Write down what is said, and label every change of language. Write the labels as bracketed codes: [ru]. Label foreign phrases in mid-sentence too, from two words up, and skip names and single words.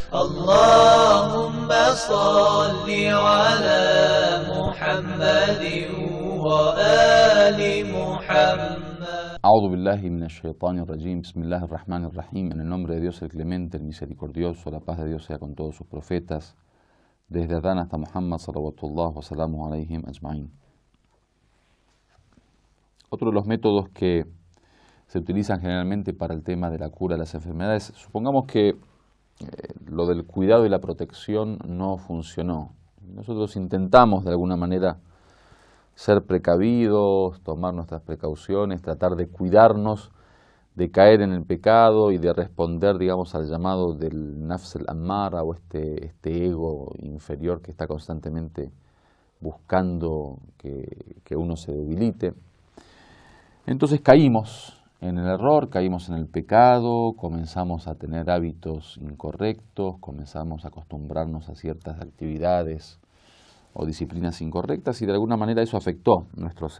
[ar] اللهم صل على محمد وآل محمد. أعوذ بالله من الشيطان الرجيم بسم الله الرحمن الرحيم. [es] En el nombre de Dios el Clemente, el Misericordioso, la paz de Dios sea con todos sus profetas, desde Adán hasta Muhammad [ar] صلوات الله و سلامه عليهم أجمعين. [es] Otro de los métodos que se utilizan generalmente para el tema de la cura de las enfermedades, supongamos que lo del cuidado y la protección no funcionó. Nosotros intentamos de alguna manera ser precavidos, tomar nuestras precauciones, tratar de cuidarnos de caer en el pecado y de responder, digamos, al llamado del [ar] النفس الأمارة [es] o este ego inferior que está constantemente buscando que uno se debilite. Entonces caímos en el error, caímos en el pecado, comenzamos a tener hábitos incorrectos, comenzamos a acostumbrarnos a ciertas actividades o disciplinas incorrectas y de alguna manera eso afectó nuestro ser.